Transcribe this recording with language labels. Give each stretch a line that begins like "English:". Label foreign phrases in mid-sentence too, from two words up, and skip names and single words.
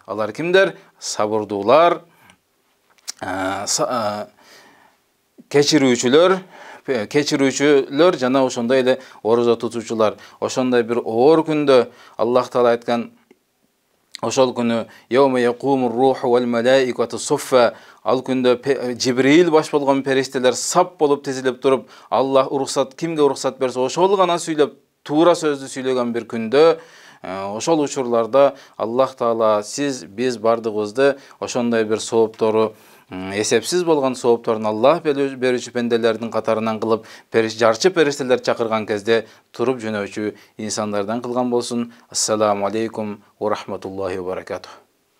Kyrgyz: Алар кимдер? Сабырдуулар, кечирүүчүлөр жана ошондой эле орозо тутуучулар. Ошондой бир оор күндө Аллах Таала айткан: Ошол күнү
Arabic: يوم يقوم الروح والملائكة صفا,
Kyrgyz: ал күндө Жибрил баш болгон периштелер сап болуп тизилип туруп, Аллах уруксат, кимге уруксат берсе ошол гана сүйлөп, туура сөздү сүйлөгөн бир күндө, ошол учурларда Аллах Таала сиз, биз бардыгыбызды ошондой бир сооптору, эсепсиз болгон соопторун Аллах берүүчү пенделердин катарынан кылып, жарчы периштелер чакырган кезде туруп жөнөөчү инсандардан кылган болсун.
Arabic: السلام عليكم ورحمة الله وبركاته.